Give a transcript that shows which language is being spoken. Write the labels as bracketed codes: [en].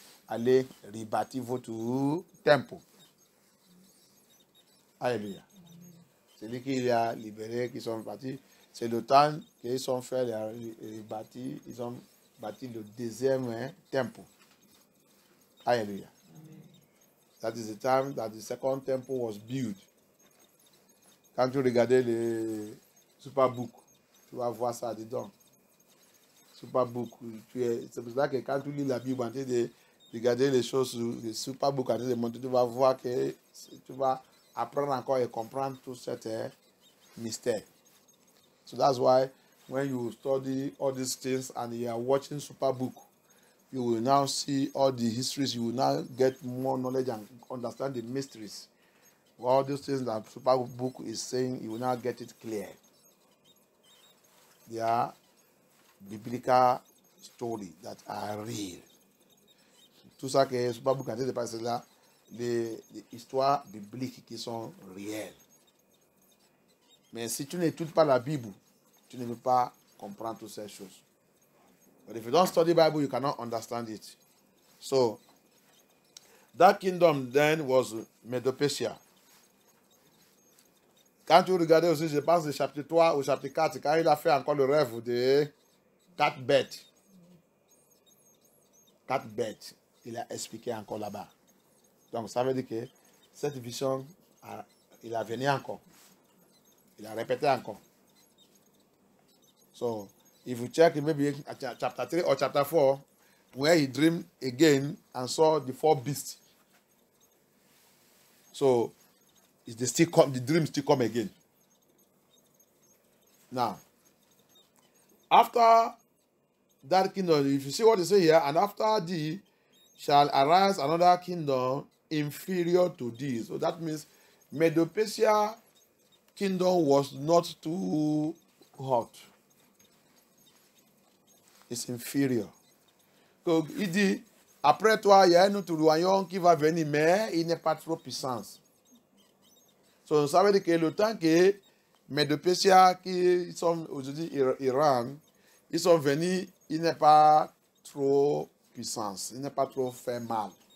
[fr] Allez rebâtir votre temple. Alléluia. C'est lui qui a libéré, qui sont partis. C'est le temps qu'ils sont fait rebâtir. Ils ont bâti le deuxième temple. Alléluia. [en] That is the time that the second temple was built. [fr] Quand tu regardais le Superbook, tu vas voir ça dedans. Superbook, c'est pour ça que quand tu lis la Bible, en train de regarder les choses sur le Superbook, en train de monter, tu vas voir que tu vas apprendre encore et comprendre tout cet mystère. [en] So that's why when you study all these things and you are watching Superbook, you will now see all the histories, you will now get more knowledge and understand the mysteries. All those things that Superbook is saying, you will now get it clear. They are biblical stories that are real. [fr] Tout ça que Superbook a dit de passer là, les histoires bibliques qui sont réelles. Mais si tu n'étudies pas la Bible, tu ne peux pas comprendre toutes ces choses. [en] But if you don't study the Bible, you cannot understand it. So, that kingdom then was Médo-Persia. [fr] Quand tu regardais aussi, je pense, le chapitre 3 ou chapitre 4, quand il a fait encore le rêve de 4 bêtes. 4 bêtes, il a expliqué encore là-bas. Donc, ça veut dire que cette vision, il a venu encore. Il a répété encore. [en] So, if you check maybe chapter 3 or chapter 4, where he dreamed again and saw the 4 beasts. So, the dream still come again. Now, after that kingdom, if you see what they say here, and after thee shall arise another kingdom inferior to thee. So that means Médo-Persia kingdom was not too hot. It's inferior. [fr] Donc, il dit, après toi, il y a un autre royaume qui va venir, mais il n'est pas trop puissant. So, ça veut dire que le temps que Médo-Persia, qui sont aujourd'hui Iran, ils sont venus, il n'est pas trop puissant, il n'est pas trop fait mal.